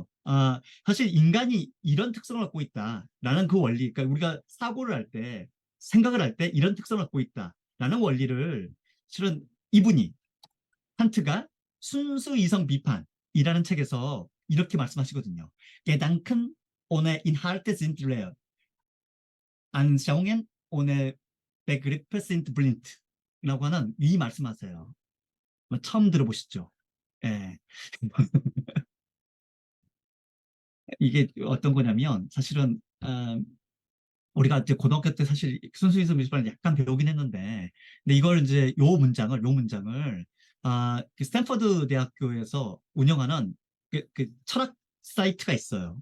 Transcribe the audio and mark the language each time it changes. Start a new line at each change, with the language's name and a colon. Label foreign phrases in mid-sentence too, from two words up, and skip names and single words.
Korean: 사실 인간이 이런 특성을 갖고 있다라는 그 원리, 그러니까 우리가 사고를 할 때, 생각을 할 때 이런 특성을 갖고 있다라는 원리를 실은 이분이, 칸트가 순수 이성 비판이라는 책에서 이렇게 말씀하시거든요.
German: Gedanken ohne Inhalte sind leer. Anschauungen ohne Begriffe sind blind.
Korean: 라고 하는 이 말씀하세요. 처음 들어보시죠? 예. 이게 어떤 거냐면 사실은 우리가 이제 고등학교 때 사실 순수이성 미술을 약간 배우긴 했는데, 근데 이걸 이제 요 문장을 그 스탠퍼드 대학교에서 운영하는 그 철학 사이트가 있어요.